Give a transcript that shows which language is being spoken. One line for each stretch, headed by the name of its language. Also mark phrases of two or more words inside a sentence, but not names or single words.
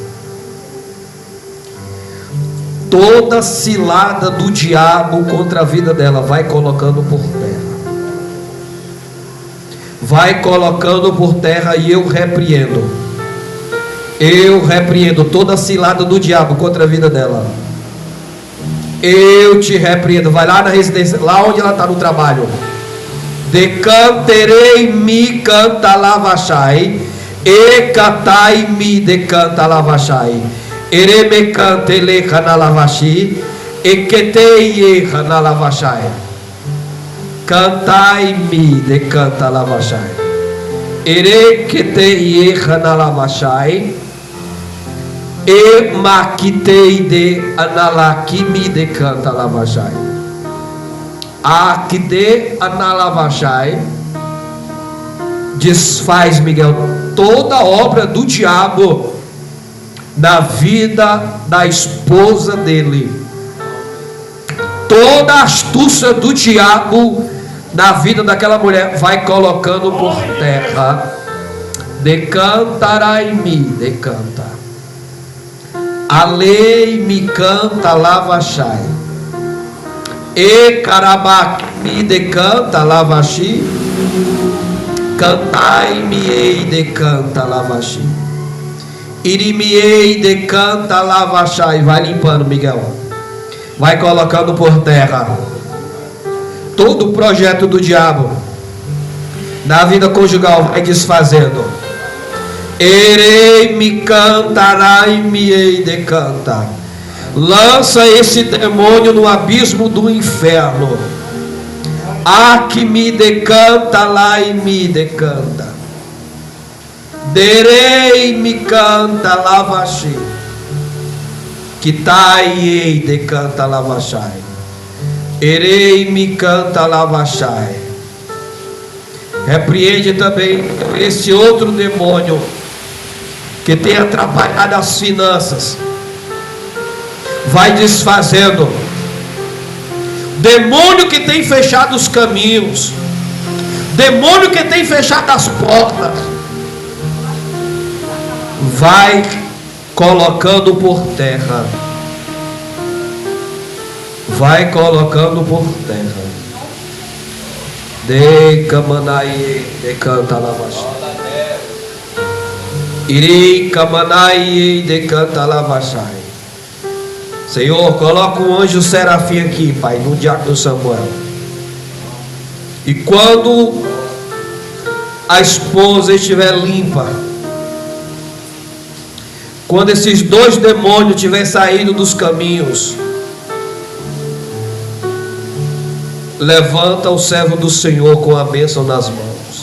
Portuguese: Toda cilada do diabo contra a vida dela, vai colocando por terra. Vai colocando por terra, e eu repreendo. Eu repreendo toda cilada do diabo contra a vida dela. Eu te repreendo. Vai lá na residência, lá onde ela está no trabalho. Decanterei mi canta lavachai. E catai mi decanta lavachai. Ereme cantele cana lavachi. Eketei Hanalavashai. Cantai-me de canta lavashai. Ereketei Hanalavashai. E maquitei de analakimi de canta lavashai. Akide analavashai. Desfaz, Miguel, toda obra do diabo na vida da esposa dele. Toda a astúcia do diabo na vida daquela mulher vai colocando por terra. Decantarai-me, decanta. A lei me canta lavashai. E carabaqui decanta lavashi. Cantai-me-ei decanta lavashi. Irimiei decanta lavashai. Vai limpando, Miguel. Vai colocando por terra todo o projeto do diabo na vida conjugal, vai desfazendo. Erei me cantarai me ei decanta. Lança esse demônio no abismo do inferno. A que me decanta lá e me decanta. Derei me canta lavashi. Kitai ei decanta lavashai. Erei me canta lavashai. Repreende também esse outro demônio que tem atrapalhado as finanças. Vai desfazendo. Demônio que tem fechado os caminhos. Demônio que tem fechado as portas. Vai colocando por terra. Vai colocando por terra. De Kamanai, de canta lavashai. Irei Kamanai, de canta lavashai. Senhor, coloca um anjo serafim aqui, Pai, no diácono Samuel. E quando a esposa estiver limpa, quando esses dois demônios tiverem saído dos caminhos, levanta o servo do Senhor com a bênção nas mãos.